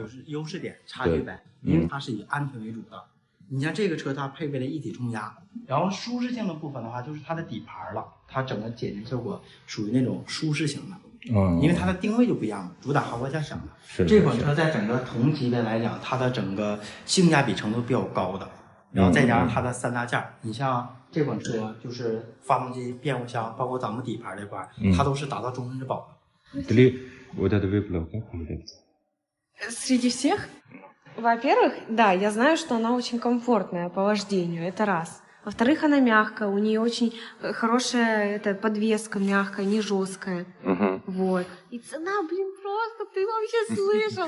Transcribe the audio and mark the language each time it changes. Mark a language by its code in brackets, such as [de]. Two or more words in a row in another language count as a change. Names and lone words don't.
[zh] 优势点差距呗，因为它是以安全为主的。你像这个车，它配备了一体冲压，然后舒适性的部分的话，就是它的底盘了，它整个减震效果属于那种舒适型的，因为它的定位就不一样了，主打豪华加享的。这款车在整个同级别来讲，它的整个性价比程度比较高的，然后再加上它的3大件，你像这款车就是发动机、变速箱，包括咱们底盘这块，它都是达到终身质保的。 [ru] Среди всех? Во-первых, да, я знаю, что она очень комфортная по вождению, это раз. Во-вторых, она мягкая, у нее очень хорошая подвеска мягкая, не жесткая. Вот. И цена, блин, просто, ты вообще слышал?